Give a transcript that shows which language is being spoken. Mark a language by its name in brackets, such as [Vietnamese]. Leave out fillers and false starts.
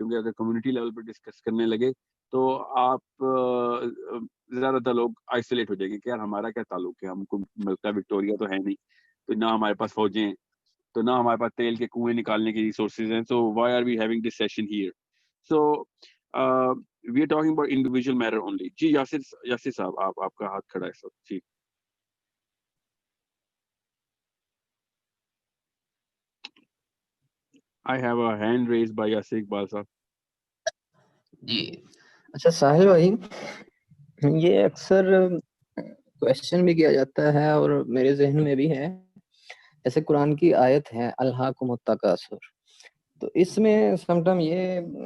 [Urdu] کیونکہ اگر community level پہ ڈسکس کرنے لگے تو آپ زیادہ تر لوگ آئسولیٹ ہو جائیں گے کہ یار ہمارا کیا تعلق ہے، ہم کو ملک کا وکٹوریا تو ہے نہیں، تو نہ ہمارے پاس فوجیں ہیں، تو نہ ہمارے پاس تیل کے کنویں نکالنے کی ریسورسز ہیں. [English] So why are we having this session here? So we are talking about individual matter only. [Urdu] جی یاسر صاحب آپ کا ہاتھ کھڑا ہے سر. جی [English] I have a hand raised by [Urdu] Yasir Iqbal صاحب. جی اچھا ساحل بھائی، یہ اکثر کوشچن بھی کیا جاتا ہے اور میرے ذہن میں بھی ہے، جیسے قرآن کی آیت ہے الہاکم التکاثر، تو اس میں سم ٹائم یہ